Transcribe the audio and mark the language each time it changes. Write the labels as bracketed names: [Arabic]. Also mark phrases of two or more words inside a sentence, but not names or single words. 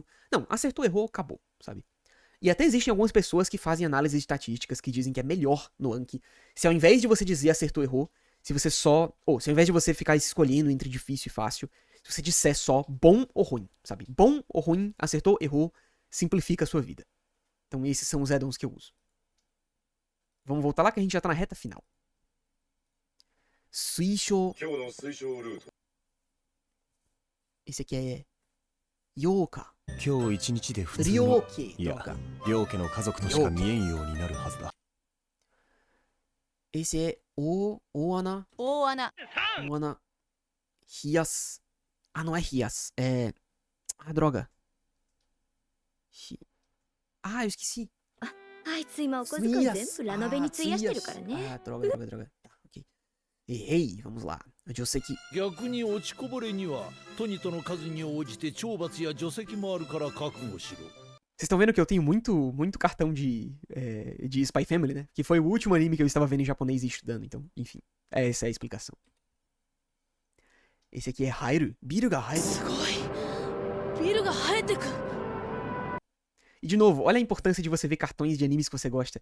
[Portuguese] Não, acertou, errou, acabou, sabe? E até existem algumas pessoas que fazem análises estatísticas que dizem que é melhor no Anki se ao invés de você dizer acertou, errou, se ao invés de você ficar escolhendo entre difícil e fácil, se você disser só bom ou ruim, sabe? Bom ou ruim, acertou, errou, simplifica a sua vida. Então esses são os add-ons que eu uso. Vamos voltar lá que a gente já tá na reta final. Suisho. Esse aqui é Yoka. [Japanese] 今日一日で普通の [Portuguese] Ryoke. [Japanese] いや [Portuguese] Droga. [Japanese] 両家の家族としか見えんようになるはずだ [Portuguese] Esse é Oana. [Japanese] 大穴。 [Portuguese] Oana. Rias. Ah, não é Rias. É... Ah, droga. Ah, eu esqueci. [Japanese] あいつ今お小遣い全部ラノベに費やしてるからね。 [Portuguese] Ah, droga. Tá, ok. Errei, vamos lá. Eu sei que... [Japanese] 逆に落ちこぼれにはトニとの数に応じて懲罰や除籍もあるから覚悟しろ。 [Portuguese] Vocês estão vendo que eu tenho muito cartão de Spy Family, né? Que foi o último anime que eu estava vendo em japonês e estudando. Então, enfim. Essa é a explicação. Esse aqui é Hairu. [Japanese] ビルが入る. [Portuguese] E de novo, olha a importância de você ver cartões de animes que você gosta.